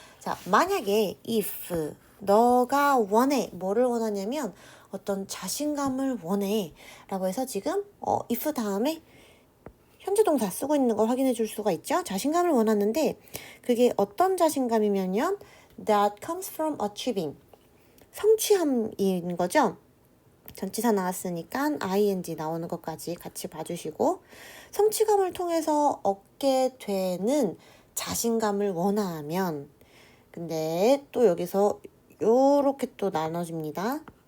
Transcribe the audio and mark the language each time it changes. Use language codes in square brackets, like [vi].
[ko] 자, 만약에 if 너가 원해 뭐를 원하냐면 어떤 자신감을 원해 라고 해서 지금 if 다음에 현재 동사 쓰고 있는 걸 확인해 줄 수가 있죠. 자신감을 원하는데 그게 어떤 자신감이면요. [en] That comes from achieving. [ko] 성취함인 거죠. 전치사 나왔으니까 ing 나오는 것까지 같이 봐주시고 성취감을 통해서 얻게 되는 자신감을 원하면 근데 또 여기서 요렇게 또 나눠집니다.